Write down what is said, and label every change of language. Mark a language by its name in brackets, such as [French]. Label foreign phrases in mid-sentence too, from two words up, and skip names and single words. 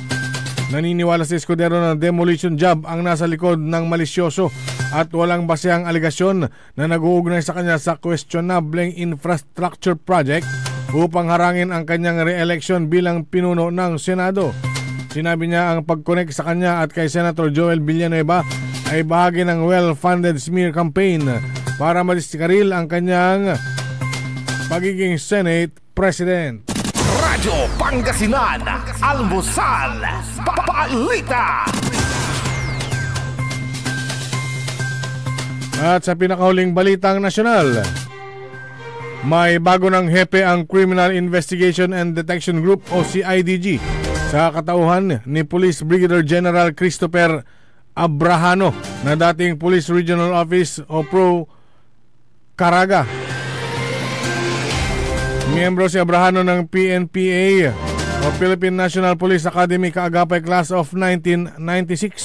[Filipino] Naniniwala si Escudero na [English] demolition job [Filipino] ang nasa likod ng malisyoso at walang basehang aligasyon na nag-uugnay sa kanya sa questionableng [English] infrastructure project [Filipino] upang harangin ang kanyang re-election bilang pinuno ng Senado. Sinabi niya ang pag-connect sa kanya at kay Senator Joel Villanueva ay bahagi ng [English] well-funded smear campaign [Filipino] para madiskaril ang kanyang pagiging Senate President. Radyo Pangasinan, Almusal, Balita. At sa pinakahuling balitang nasyonal, May bago ng hepe ang Criminal Investigation and Detection Group o CIDG sa katauhan ni Police Brigadier General Christopher Abrahano na dating Police Regional Office o Pro Caraga. Miyembro si Abrahano ng PNPA o Philippine National Police Academy kaagapay [English] class of 1996.